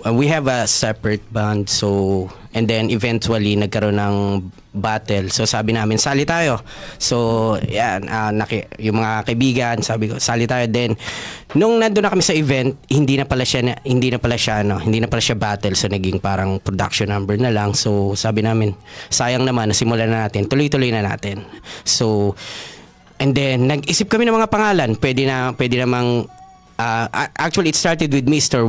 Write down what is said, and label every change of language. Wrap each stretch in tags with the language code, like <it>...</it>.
<en>We have a separate band, and then eventually</en> <tl>nagkaroon ng</tl> <en>battle.</en> <tl>So sabi namin, sali tayo. So yan, yung mga kaibigan, sabi ko, sali tayo. Then nung nandun na kami sa event, hindi na pala siya battle. So naging parang production number na lang. So sabi namin, sayang naman, nasimulan na natin. Tuloy-tuloy na natin. So and then nag-isip kami ng mga pangalan. Pwede namang</tl> <en>actually, it started with Mr.</en>